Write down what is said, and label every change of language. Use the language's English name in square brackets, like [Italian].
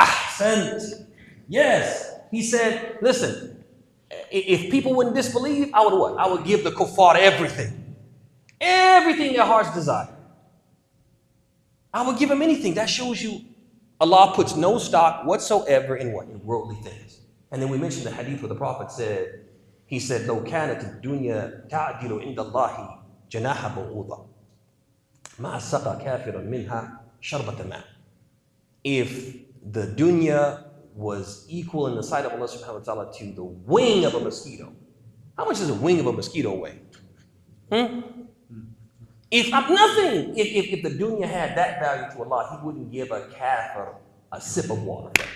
[English] Ahsant. Yes. He said, listen, if people wouldn't disbelieve, I would what? I would give the kuffar everything. Everything their hearts desire. I would give them anything. That shows you Allah puts no stock whatsoever in what? In worldly things. And then we mentioned the hadith where the Prophet said, he said, [Arabic] لو كانت الدنيا تعدل عند الله جناح بعوضة ما سقى كافر منها شربة ماء. [English] If the dunya was equal in the sight of Allah subhanahu wa ta'ala to the wing of a mosquito, how much does a wing of a mosquito weigh? If nothing, if the dunya had that value to Allah, He wouldn't give a kafir a sip of water.